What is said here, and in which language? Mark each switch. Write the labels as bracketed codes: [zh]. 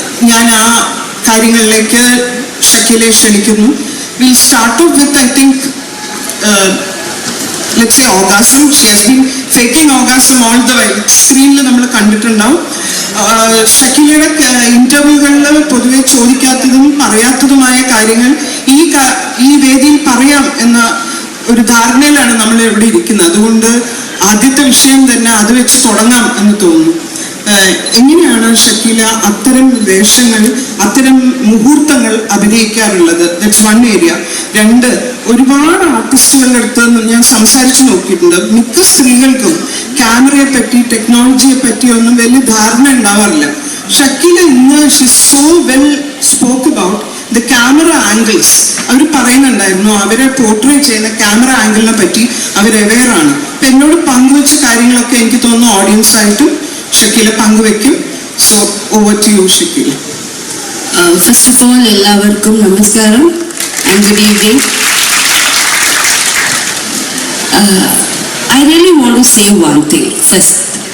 [ml] ഞാൻ ആ കാര്യങ്ങളിലേക്ക് ഷക്കീലയെ ക്ഷണിക്കുന്നു. [en] Will start off with, I think, let's say orgasm. She has been faking orgasm all the way. [ml] സ്ക്രീനിൽ നമ്മൾ കണ്ടിട്ടുണ്ടാവും. ഷക്കീലയുടെ ഇന്റർവ്യൂകളിൽ പൊതുവെ ചോദിക്കാത്തതും പറയാത്തതുമായ കാര്യങ്ങൾ ഈ വേദിയിൽ പറയാം എന്ന ഒരു ധാരണയിലാണ് നമ്മൾ ഇവിടെ ഇരിക്കുന്നത്. അതുകൊണ്ട് ആദ്യത്തെ വിഷയം തന്നെ അത് വെച്ച് തുടങ്ങാം എന്ന് തോന്നുന്നു. എങ്ങനെയാണ് ഷക്കീല അത്തരം വേഷങ്ങൾ, അത്തരം മുഹൂർത്തങ്ങൾ അഭിനയിക്കാറുള്ളത്? [en] That's one area. [ml] 2, ഒരുപാട് ആർട്ടിസ്റ്റുകളുടെ അടുത്ത് ഞാൻ സംസാരിച്ചു നോക്കിയിട്ടുണ്ട്. മിക്ക സ്ത്രീകൾക്കും ക്യാമറയെ പറ്റി, ടെക്നോളജിയെ പറ്റി ഒന്നും വലിയ ധാരണ ഉണ്ടാവാറില്ല. [en] Shakeela [ml] ഇന്ന് [en] She so well spoke about the camera angles. [ml] അവർ പറയുന്നുണ്ടായിരുന്നു അവരെ പോർട്രേ ചെയ്യുന്ന ക്യാമറ ആംഗിളിനെ പറ്റി അവർ അവെയറാണ്. അപ്പം എന്നോട് പങ്കുവെച്ച കാര്യങ്ങളൊക്കെ എനിക്ക് തോന്നുന്നു ഓഡിയൻസ് ആയിട്ടും Shakeela പങ്കുവെക്കും. [en] So over to you Shakeela. First of all [ml] എല്ലാവർക്കും നമസ്കാരം [en] And good evening. I really want to say one thing first.